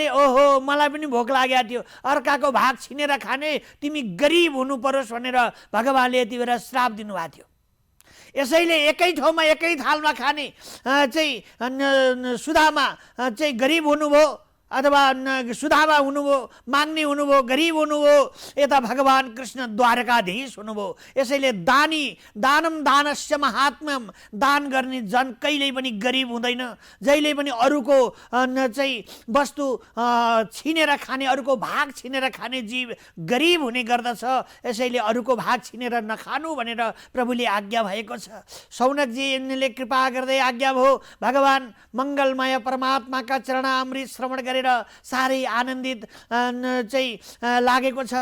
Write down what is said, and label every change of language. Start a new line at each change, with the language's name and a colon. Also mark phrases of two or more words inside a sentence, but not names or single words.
Nepali: ओहो मलाई पनि भोक लागेको थियो, अर्काको भाग छिनेर खाने, तिमी गरिब हुनु परोस् भनेर भगवानले यति बेला श्राप दिनुभएको थियो। यसैले एकै ठाउँमा एकै थालमा खाने चाहिँ सुदामा चाहिँ गरिब हुनुभयो, अथवा सुदामा हुनुभयो, माग्ने हुनुभयो, गरिब हुनुभयो। यता भगवान कृष्ण द्वारकाधीश हुनुभयो।
Sanskrit: यसैले दानम दानस्य महात्म्यम,
Nepali: दान गर्ने जन कहिल्यै पनि गरिब हुँदैन। जहिले पनि अरूको चाहिँ वस्तु छिनेर खाने, अरूको भाग छिनेर खाने जीव गरिब हुने गर्दछ। यसैले अरूको भाग छिनेर नखानु भनेर प्रभुले आज्ञा भएको छ। शौनकजीले कृपा गर्दै आज्ञा भयो। भगवान मङ्गलमय परमात्माका चरणामृत श्रवण गरे साह्रै आनन्दित चाहिँ लागेको छ।